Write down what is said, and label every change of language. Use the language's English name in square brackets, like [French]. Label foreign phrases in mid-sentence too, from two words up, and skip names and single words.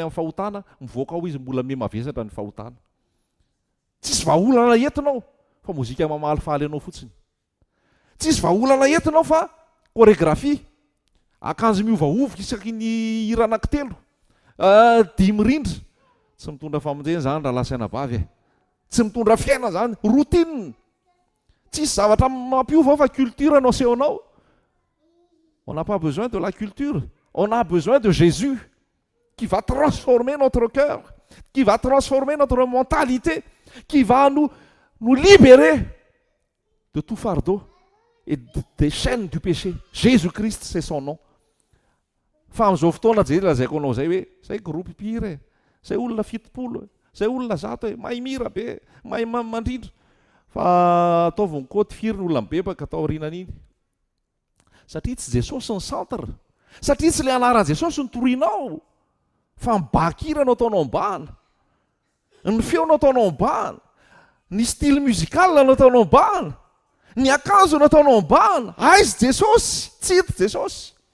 [Malagasy] amin'ny fahotana mivoaka ao izy mbola me mavesatra ny fahotana tsisy vahaolana entinao fa mozika mamalifaly anao fotsiny tsisy vahaolana entinao fa koregrafia akanjo miovaovy isaky ny hira anankitelo dimy rindra tsy mitondra famonjena zany raha lasaina vavy tsy mitondra fiaina zany routine tsisy zavatra mampiova fa culture no asehonao [French] on n'a pas besoin de la culture on a besoin de Jésus qui va transformer notre cœur qui va transformer notre mentalité qui va nous libérer de tout fardeau et des chaînes du péché. Jésus-Christ, c'est son nom. [Malagasy] Fa amin'izao fotoana je lazaiko anao zay hoe zay groupe mpihira zay olona fitopolo zay olona zato mahay mihira be mahay mandrindra fa ataovy ny côte firy ny olona mibebaka atao aorinan'iny satria tsy Jesosy ny centre satria tsy le anaran'i Jesosy ny torianao fa mibakira no ataonao ambana ny feo no ataonao ambana ny [French] style musical [Malagasy] no ataonao ambana ny akanjo no ataonao ambana aizy Jesosy tsy hita Jesosy